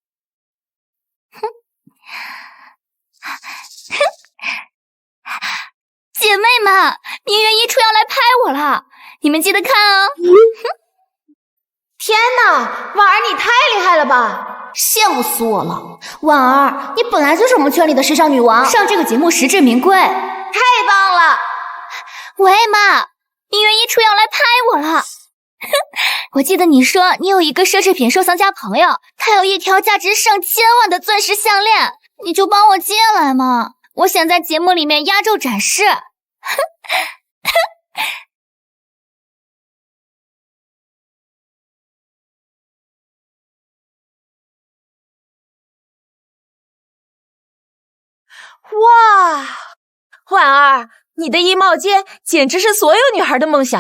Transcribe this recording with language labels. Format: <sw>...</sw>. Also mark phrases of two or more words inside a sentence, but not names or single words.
<zh>姐妹們，名媛衣櫥要來拍我了，你們記得看哦。天哪，婉兒你太厲害了吧，羡慕死我了。婉兒，你本來就是我們圈裡的時尚女王，上這個節目實至名歸，太棒了。喂媽，名媛衣櫥要來拍我了。我記得你说你有一个奢侈品收藏家朋友，他有一条价值上千万的钻石项链，你就帮我借来嘛，我想在节目里面压轴展示。哇，婉儿，你的衣帽间简直是所有女孩的梦想。</zh>